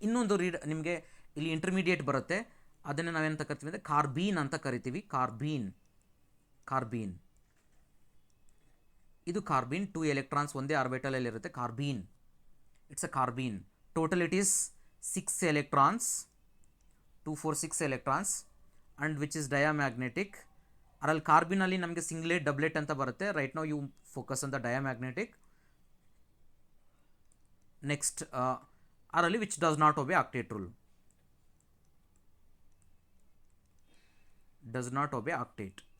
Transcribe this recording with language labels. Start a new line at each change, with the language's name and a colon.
Kannada: ಇನ್ನೊಂದು ನಿಮಗೆ ಇಲ್ಲಿ ಇಂಟರ್ಮೀಡಿಯೇಟ್ ಬರುತ್ತೆ, ಅದನ್ನು ನಾವೇನಂತ ಕರಿತೀವಿ ಅಂದರೆ ಕಾರ್ಬೀನ್ ಅಂತ ಕರಿತೀವಿ. ಕಾರ್ಬೀನ್ ಇದು ಕಾರ್ಬೀನ್. 2 ಎಲೆಕ್ಟ್ರಾನ್ಸ್ ಒಂದೇ ಆರ್ಬಿಟಲಲ್ಲಿ ಇರುತ್ತೆ. ಕಾರ್ಬೀನ್,
English: It's a carbene. Total it is 6 electrons, 2 4 6 electrons, and which is diamagnetic.
Kannada: ಅದರಲ್ಲಿ ಕಾರ್ಬಿನಲ್ಲಿ ನಮಗೆ ಸಿಂಗ್ಲೆಟ್ ಡಬ್ಲೆಟ್ ಅಂತ ಬರುತ್ತೆ.
English: Right now you focus on the diamagnetic. Next
Kannada: ಅದರಲ್ಲಿ
English: Which does not obey octet rule, does not obey octet.